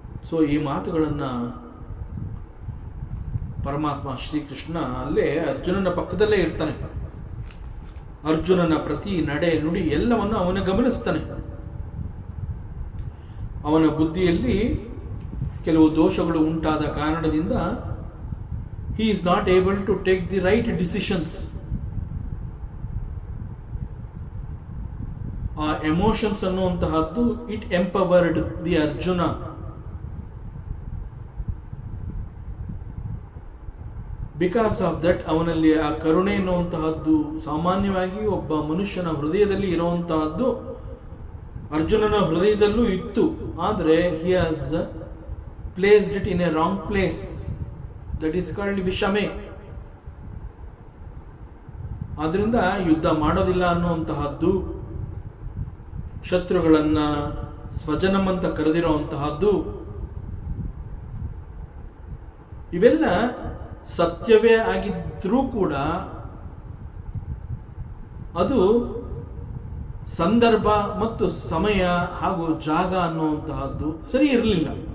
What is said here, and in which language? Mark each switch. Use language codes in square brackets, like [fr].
[kn] So ಈ ಮಾತುಗಳನ್ನು ಪರಮಾತ್ಮ ಶ್ರೀಕೃಷ್ಣ ಅಲ್ಲೇ ಅರ್ಜುನನ ಪಕ್ಕದಲ್ಲೇ ಇರ್ತಾನೆ. ಅರ್ಜುನನ ಪ್ರತಿ ನಡೆ ನುಡಿ ಎಲ್ಲವನ್ನು ಅವನ ಗಮನಿಸ್ತಾನೆ. ಅವನ ಬುದ್ಧಿಯಲ್ಲಿ ಕೆಲವು ದೋಷಗಳು ಉಂಟಾದ ಕಾರಣದಿಂದ [en] he is not able to take the right decisions. [kn] ಆ emotions ಅನ್ನುವಂತಹದ್ದು [en] it empowered the [kn] Arjuna. [en] because of that [kn] ಅವನಲ್ಲಿ ಆ ಕರುಣೆ ಎನ್ನುವಂತಹದ್ದು ಸಾಮಾನ್ಯವಾಗಿ ಒಬ್ಬ ಮನುಷ್ಯನ ಹೃದಯದಲ್ಲಿ ಇರುವಂತಹದ್ದು ಅರ್ಜುನನ ಹೃದಯದಲ್ಲೂ ಇತ್ತು. [en] ಆದರೆ he has placed it in a wrong place. That is called ವಿಷಮೆ. [kn] ಆದ್ರಿಂದ ಯುದ್ಧ ಮಾಡೋದಿಲ್ಲ ಅನ್ನುವಂತಹದ್ದು, ಶತ್ರುಗಳನ್ನ ಸ್ವಜನಂ ಅಂತ ಕರೆದಿರುವಂತಹದ್ದು, ಇವೆಲ್ಲ ಸತ್ಯವೇ ಆಗಿದ್ರೂ ಕೂಡ ಅದು ಸಂದರ್ಭ ಮತ್ತು ಸಮಯ ಹಾಗೂ ಜಾಗ ಅನ್ನುವಂತಹದ್ದು ಸರಿ ಇರಲಿಲ್ಲ.